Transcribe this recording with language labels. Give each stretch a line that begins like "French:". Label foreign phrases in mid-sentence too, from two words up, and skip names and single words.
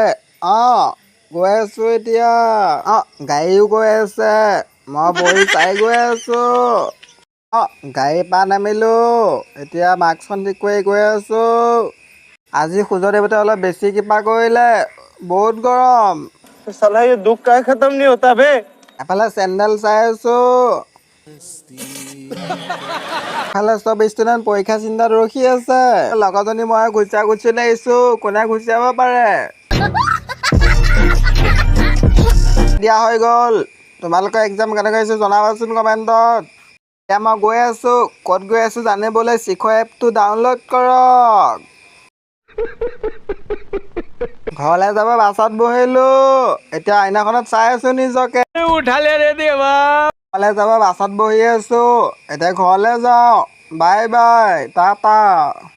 Assamese: গৈ আছোঁ এতিয়া। গাড়ীও গৈ আছে। মই বহি চাই গৈ আছোঁ। গাড়ীৰ পৰা নামিলোঁ। এতিয়া মাস্কখন ঠিক কৰি গৈ আছোঁ। আজি সূৰ্য দেৱতাই অলপ বেছি কৃপা কৰিলে। বহুত গৰম।
Hindi: साला ये दुख का खत्म नहीं होता बे।
Assamese: এফালে চেণ্ডেল চাই আছোঁ। এফালে চব ষ্টুডেণ্ট পৰীক্ষা চিন্তাত ৰখি আছে। লগৰজনী মই ঘুচিয়াই আহিছোঁ। কোনে ঘুচিয়াব পাৰে? দিয়া হৈ গ'ল। তোমালোকৰ এক্সাম কেনেকৈ হৈছে জনাবাচোন কমেণ্টত। এতিয়া মই গৈ আছোঁ। ক'ত গৈ আছোঁ জানিবলৈ চিখৰ এপটো ডাউনলোড কৰক। ঘৰলৈ যাব বাছত বহিলোঁ। এতিয়া আইনাখনত চাই আছোঁ নিজকে।
Hindi: उठा ले रे देवा।
Assamese: ঘৰলৈ যাব বাছত বহি আছোঁ। এতিয়া ঘৰলৈ যাওঁ।
English: bye bye,
Assamese: টাটা।